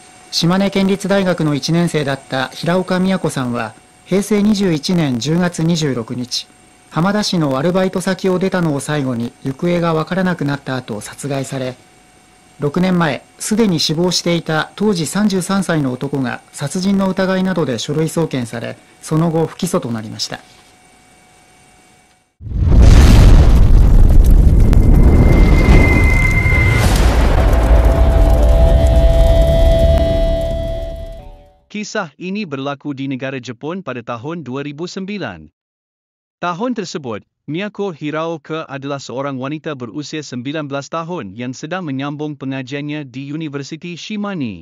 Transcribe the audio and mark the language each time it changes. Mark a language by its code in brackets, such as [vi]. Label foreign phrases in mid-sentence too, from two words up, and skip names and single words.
[ja] 島根県立大学の1年生だった平岡美也子さんは、平成21年10月26日、浜田市のアルバイト先を出たのを最後に行方が分からなくなった後殺害され、6年前、すでに死亡していた当時33歳の男が殺人の疑いなどで書類送検され、その後不起訴となりました。 [ms] Kisah ini berlaku di negara Jepun pada tahun 2009. Tahun tersebut, Miyako Hiraoka adalah seorang wanita berusia 19 tahun yang sedang menyambung pengajiannya di Universiti Shimane.